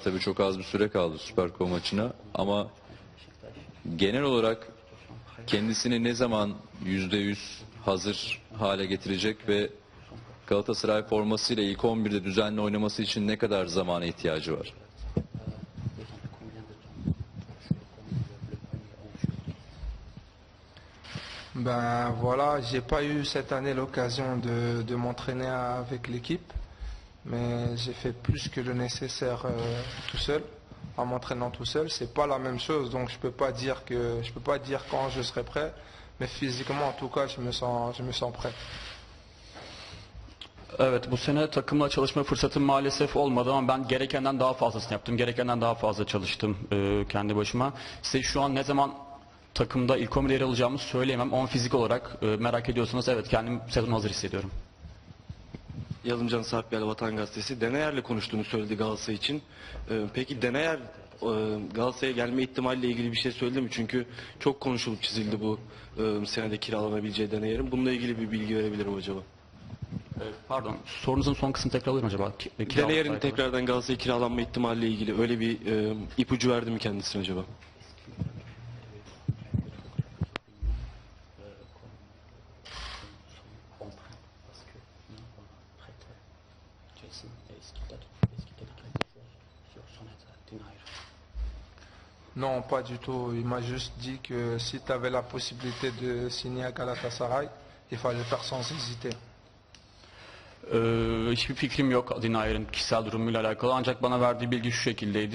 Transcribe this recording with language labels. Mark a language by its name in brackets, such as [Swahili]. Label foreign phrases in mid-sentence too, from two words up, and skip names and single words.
[Turkish] Tabii çok az bir süre kaldı Süper Kupa maçına. Ama genel olarak kendisini ne zaman %100 hazır hale getirecek ve Galatasaray formasıyla ilk 11'de düzenli oynaması için ne kadar zamana ihtiyacı var? [French] Ben voilà, j'ai pas eu cette année l'occasion de m'entraîner avec l'équipe, mais j'ai fait plus que le nécessaire tout seul, en m'entraînant tout seul. C'est pas la même chose, donc je peux pas dire quand je serai prêt, mais physiquement en tout cas, je me sens prêt. [Turkish] Evet bu sene takımla çalışma fırsatım maalesef olmadı ama ben gerekenden daha fazlasını yaptım. Gerekenden daha fazla çalıştım kendi başıma. Size şu an ne zaman takımda ilk 11'de yer alacağımı söyleyemem ama fizik olarak merak ediyorsanız evet kendim sezon hazır hissediyorum. Yalımcan Sarpyal Vatan Gazetesi. Denayer'le konuştuğunu söyledi Galatasaray için. Peki Denayer Galatasaray'a gelme ihtimaliyle ilgili bir şey söyledi mi? Çünkü çok konuşulup çizildi bu senede kiralanabileceği Denayer'in. Bununla ilgili bir bilgi verebilir mi acaba? Pardon, sorunuzun son kısmını tekrar alır mı acaba? Denayer'in tekrardan Galatasaray'a kiralanma ihtimaliyle ilgili öyle bir ipucu verdi mi kendisine acaba? [French] Non, pas du tout. Il m'a juste dit que si tu avais la possibilité de signer à Galatasaray, il fallait faire sans hésiter. [Turkish] Hiçbir fikrim yok Denayer'in kişisel durumuyla alakalı ancak bana verdiği bilgi şu şekildeydi.